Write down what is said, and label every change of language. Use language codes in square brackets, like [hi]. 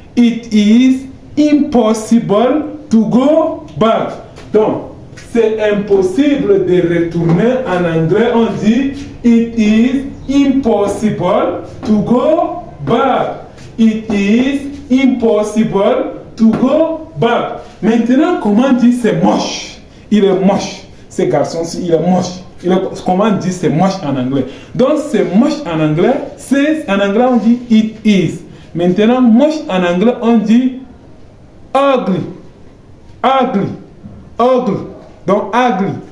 [en] It is impossible to go back. [fr] Donc, c'est impossible de retourner. En anglais, on dit [en] it is impossible to go back. It is impossible to go back. [fr] Maintenant, comment dire c'est moche? Il est moche. Ce garçon-ci, il est moche. Comment dire c'est moche en anglais? Donc, c'est moche en anglais. En anglais, on dit [en] it is. [fr] Maintenant, moche en anglais, on dit ugly. Ugly. Ugly. Donc, ugly.